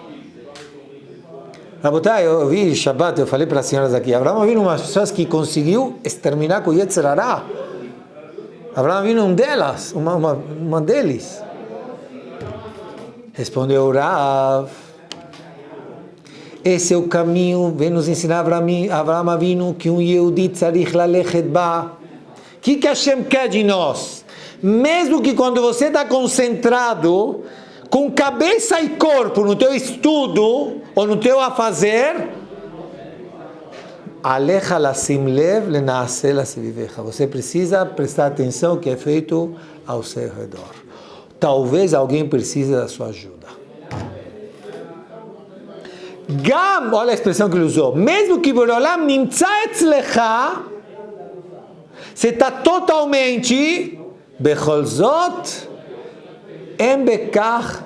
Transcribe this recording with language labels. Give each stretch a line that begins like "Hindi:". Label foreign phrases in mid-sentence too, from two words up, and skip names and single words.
Portuguese: Rabotai, eu vi Shabbat, eu falei para as senhoras aqui, Avraham Avinu é uma das pessoas que conseguiu exterminar com o Yetzer Hara. Avraham Avinu é uma deles. Respondeu Rav. Esse é o caminho, vem nos ensinar Avraham Avinu que um Yehudi
Hebrew: tzarich lalechet ba.
Portuguese: O que Hashem quer de nós? Mesmo que quando você está concentrado, com cabeça e corpo no teu estudo, ou no teu afazer,
Hebrew: alecha lasim lev lenaaseh lasvivecha.
Portuguese: Você precisa prestar atenção ao que é feito ao seu redor. Talvez alguém precise da sua ajuda. Gam, olha a expressão que ele usou. Mesmo que
Hebrew: Boreolam nimtza etzlecha,
Portuguese: você está totalmente
Hebrew: becholzot em bekach.